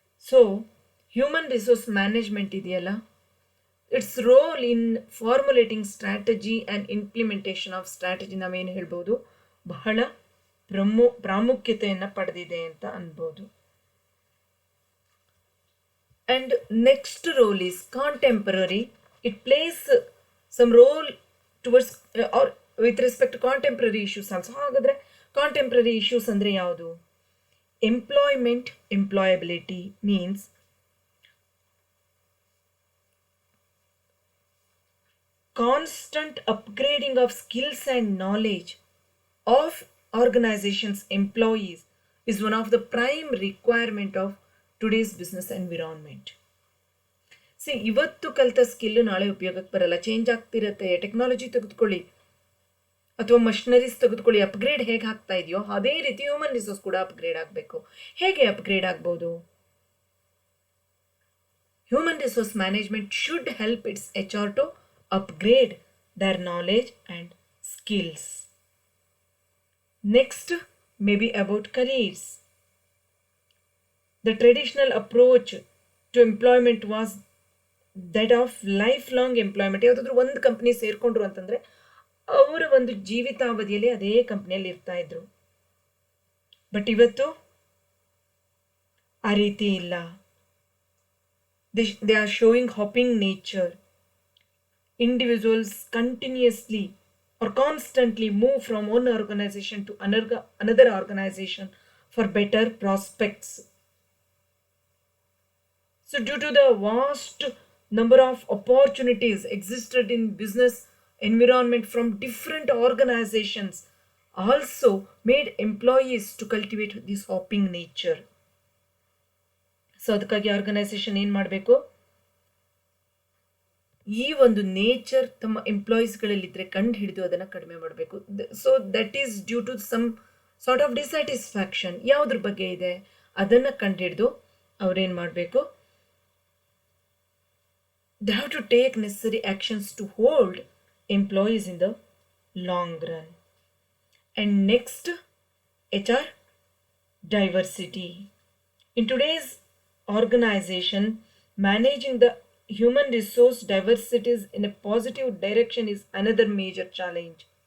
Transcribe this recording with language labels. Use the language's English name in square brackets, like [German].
[English] So, human resource management [Kannada] ಇದೆಯಲ್ಲ, [English] its role in formulating strategy and implementation of strategy [Kannada] ನಾವೇನು ಹೇಳ್ಬೋದು, ಬಹಳ ಪ್ರಾಮುಖ್ಯತೆಯನ್ನು ಪಡೆದಿದೆ ಅಂತ ಅನ್ಬೋದು. [English] And next role is contemporary. It plays some role towards or with respect to contemporary issues also. [Kannada] ಹಾಗಾದ್ರೆ contemporary issues ಅಂದ್ರೆ ಯಾವುದು? [English] Employment, employability means constant upgrading of skills and knowledge of organizations' employees is one of the prime requirement of today's business environment. [Kannada] See, ಇವತ್ತು ಕಲಿತ skill ನಾಳೆ ಉಪಯೋಗಕ್ಕೆ ಬರಲ್ಲ, change ಆಗ್ತಿರತ್ತೆ. Technology ತೆಗೆದುಕೊಳ್ಳಿ ಅಥವಾ ಮಷಿನರೀಸ್ ತೆಗೆದುಕೊಳ್ಳಿ, ಅಪ್ಗ್ರೇಡ್ ಹೇಗೆ ಆಗ್ತಾ ಇದೆಯೋ ಅದೇ ರೀತಿ ಹ್ಯೂಮನ್ ರಿಸೋರ್ಸ್ ಕೂಡ ಅಪ್ಗ್ರೇಡ್ ಆಗಬೇಕು. ಹೇಗೆ ಅಪ್ಗ್ರೇಡ್ ಆಗ್ಬೋದು? [English] Human resource management should help its HR to upgrade their knowledge and skills. Next, maybe about careers. The traditional approach to employment was that of lifelong employment. [Kannada] ಯಾವುದಾದ್ರೂ ಒಂದು company ಸೇರ್ಕೊಂಡ್ರು ಅಂತಂದ್ರೆ ಅವರ ಒಂದು ಜೀವಿತಾವಧಿಯಲ್ಲಿ ಅದೇ ಕಂಪ್ನಿಯಲ್ಲಿ ಇರ್ತಾ ಇದ್ರು. ಬಟ್ ಇವತ್ತು ಆ ರೀತಿ ಇಲ್ಲ. [English] They are showing hopping nature. Individuals continuously or constantly move from one organization to another organization for better prospects. So due to the vast number of opportunities existed in business environment from different organizations also made employees to cultivate this hopping nature. [Kannada] So ಅದಕ್ಕಾಗಿ organisation ಏನು ಮಾಡಬೇಕು? ಈ ಒಂದು nature ತಮ್ಮ ಎಂಪ್ಲಾಯೀಸ್ಗಳಲ್ಲಿದ್ದರೆ ಕಂಡು ಹಿಡಿದು ಅದನ್ನು ಕಡಿಮೆ ಮಾಡಬೇಕು. [English] So that is due to some sort of dissatisfaction. [Kannada] ಯಾವುದ್ರ ಬಗ್ಗೆ ಇದೆ ಅದನ್ನು ಕಂಡು ಹಿಡಿದು ಅವ್ರೇನು ಮಾಡಬೇಕು? [English] They have to take necessary actions to hold employees in the long run. And next, HR diversity. In today's organization, managing the human resource diversities in a positive direction is another major challenge.